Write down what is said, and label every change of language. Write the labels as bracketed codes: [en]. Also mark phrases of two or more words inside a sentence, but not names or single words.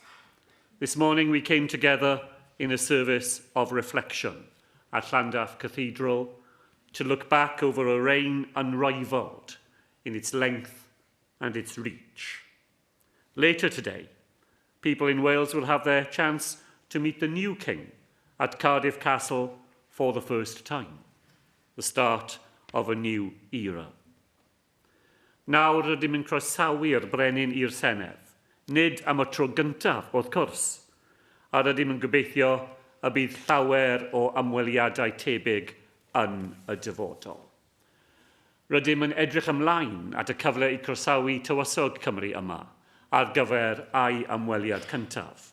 [en] This morning we came together in a service of reflection at Llandaff Cathedral to look back over a reign unrivalled in its length and its reach. Later today, people in Wales will have their chance to meet the new King at Cardiff Castle for the first time, the start of a new era. [cy] Nawr rydym yn croesawu'r brenin i'r Senedd, nid am y tro gyntaf, wrth cwrs, a rydym yn gobeithio y bydd llawer o ymweliadau tebyg yn y dyfodol. Rydym yn edrych ymlaen at y cyfle i croesawu tywysog Cymru yma ar gyfer ei ymweliad cyntaf.